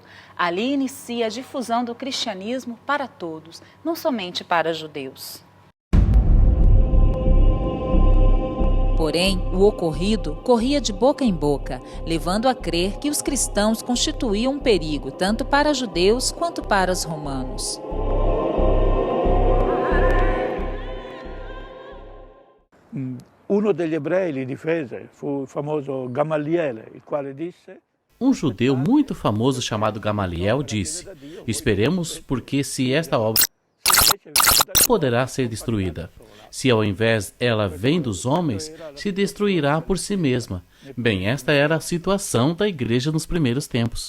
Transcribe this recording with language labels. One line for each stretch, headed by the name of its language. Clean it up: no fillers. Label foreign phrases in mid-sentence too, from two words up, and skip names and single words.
Portuguese: Ali inicia a difusão do cristianismo para todos, não somente para judeus. Porém, o ocorrido corria de boca em boca, levando a crer que os cristãos constituíam um perigo tanto para judeus quanto para os romanos.
Italian: Uno degli ebrei li difese, fu il famoso Gamaliele, il quale disse:
Portuguese: Um judeu muito famoso chamado Gamaliel disse: esperemos, porque se esta obra poderá ser destruída. Se ao invés ela vem dos homens, se destruirá por si mesma. Bem, esta era a situação da igreja nos primeiros tempos.